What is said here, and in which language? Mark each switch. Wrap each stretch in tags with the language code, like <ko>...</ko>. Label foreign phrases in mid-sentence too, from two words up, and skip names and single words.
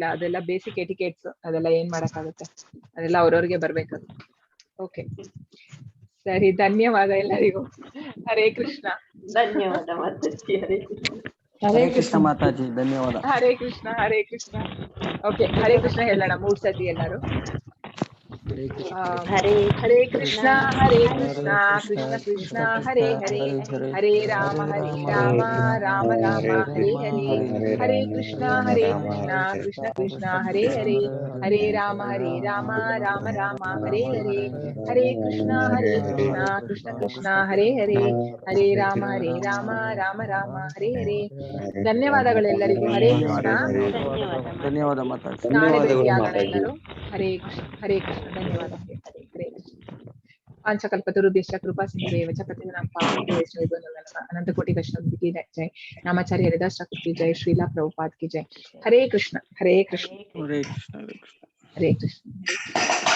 <kn>ಅದೆಲ್ಲ</kn> <en>basic etiquettes,</en> <kn>ಅದೆಲ್ಲ ಏನ್ ಮಾಡಕ್ಕಾಗುತ್ತೆ, ಅದೆಲ್ಲ ಅವ್ರವ್ರಿಗೆ ಬರ್ಬೇಕದು. ಓಕೆ, ಸರಿ, ಧನ್ಯವಾದ ಎಲ್ಲರಿಗೂ. ಹರೇ ಕೃಷ್ಣ. ಧನ್ಯವಾದ ಮಾತಾಜಿ. ಹರೇ ಕೃಷ್ಣ. ಹರೇ ಕೃಷ್ಣ ಮಾತಾಜಿ, ಧನ್ಯವಾದ. ಹರೇ ಕೃಷ್ಣ. ಹರೇ ಕೃಷ್ಣ. ಓಕೆ, ಹರೇ ಕೃಷ್ಣ ಹೇಳೋಣ 3 ಸತಿ ಎಲ್ಲರೂ.</kn> <sa>ಹರೇ ಕೃಷ್ಣ ಹರೇ ಕೃಷ್ಣ ಕೃಷ್ಣ ಕೃಷ್ಣ ಹರೇ ಹರೇ, ಹರೇ ರಾಮ ರಾಮ ರಾಮ ಹರೇ ಹರೇ, ಹರೇ ಕೃಷ್ಣ ಕೃಷ್ಣ ಕೃಷ್ಣ ಹರೇ ಹರೇ, ಹರೇ ರಾಮ ರಾಮ ರಾಮ ಹರೇ ಹರೇ, ಹರೇ ಕೃಷ್ಣ ಕೃಷ್ಣ ಕೃಷ್ಣ ಹರೇ ಹರೇ, ಹರೇ ರಾಮ ರಾಮ ರಾಮ ಹರೇ ಹರೇ.</sa> <kn>ಧನ್ಯವಾದಗಳೆಲ್ಲರಿಗೂ. ಹರೇ ಕೃಷ್ಣ. ಧನ್ಯವಾದ ಮಾತಾಜಿ. ನಾಳೆ ಭೇಟಿಯಾಗೋಣ ಎಲ್ಲರೂ. ಹರೇ ಕೃಷ್ಣ. ಹರೇ ಕೃಷ್ಣ. ಧನ್ಯವಾದ. ಹರೇ ಕೃಷ್ಣ.</kn> <sa>ಪಾಂಚಕಲ್ಪತರುಭ್ಯಶ್ಚ ಕೃಪಾ ಸಿಂಧುರೇವ ಚ ಪತಿತಾನಾಂ ಪಾವನೇಭ್ಯೋ ವೈಷ್ಣವೇಭ್ಯೋ ನಮೋ ನಮಃ.</sa> <hi>अनंत कोटि वैष्णव की जय. नामाचार्य हरिदास ठाकुर की जय. श्रीला प्रभुपाद की जय. हरे कृष्ण. हरे कृष्ण. हरे कृष्ण. हरे कृष्ण.</hi>